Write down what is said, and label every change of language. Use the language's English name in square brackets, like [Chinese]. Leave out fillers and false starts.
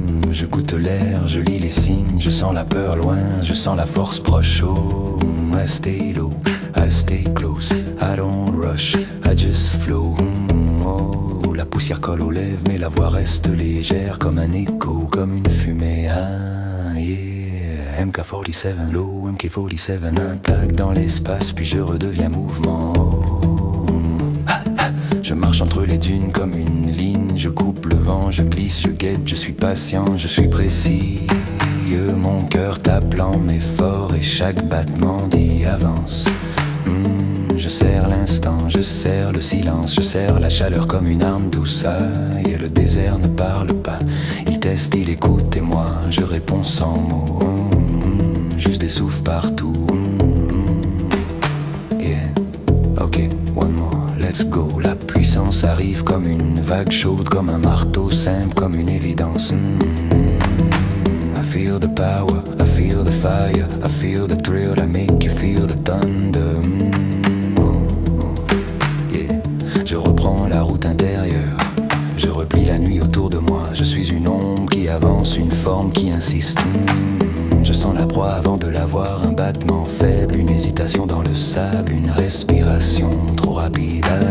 [French] Je goûte l'air, je lis les signes, je sens la peur loin, je sens la force proche. [English] Oh, I stay low, I stay close, I don't rush, I just flow. [French] Oh, la poussière colle aux lèvres, mais la voix reste légère comme un écho, comme une fumée. Ah, yeah. MK47, low, MK47, intact dans l'espace, puis je redeviens mouvement. Oh. Je marche entre les dunes comme une ligne, je coupe le vent, je glisse, je guette, je suis patient, je suis précis. Mon cœur tape lent mais fort et chaque battement dit avance. Je serre l'instant, je serre le silence, je serre la chaleur comme une arme douce. Et le désert ne parle pas, il teste, il écoute et moi je réponds sans mots. Juste des souffles partout. [English] Yeah, ok, one more, let's go. [French] La puissance arrive comme une vague chaude, comme un marteau simple, comme une évidence. [English] I feel the power, I feel the fire, I feel the thrill, I make you feel the thunder. Yeah. [French] Je reprends la route intérieure, je replie la nuit autour de moi. Je suis une ombre qui avance, une forme qui insiste. Je sens la proie avant de la voir, un battement faible, une hésitation dans le sable, une respiration trop rapide.